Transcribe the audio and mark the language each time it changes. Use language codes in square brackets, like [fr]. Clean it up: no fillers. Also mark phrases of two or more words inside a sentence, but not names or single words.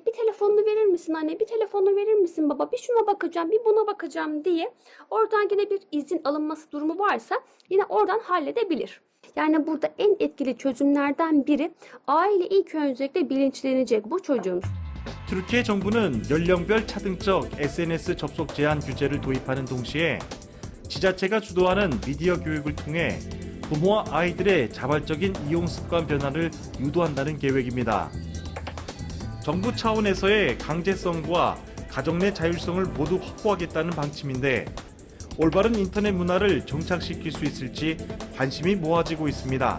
[tr] Bir telefonunu verir misin anne, bir telefonunu verir misin baba, bir şuna bakacağım, bir buna bakacağım diye. Oradan yine bir izin alınması durumu varsa yine oradan halledebilir. Yani burada en etkili çözümlerden biri aile ilk öncelikle bilinçlenecek bu çocuğumuz. [ko] türkiye 정부는 연령별 차등적 SNS 접속 제한 규제를 도입하는 동시에 지자체가 주도하는 미디어 교육을 통해 부모와 아이들의 자발적인 이용 습관 변화를 유도한다는 계획입니다. 정부 차원에서의 강제성과 가정 내 자율성을 모두 확보하겠다는 방침인데 올바른 인터넷 문화를 정착시킬 수 있을지 관심이 모아지고 있습니다.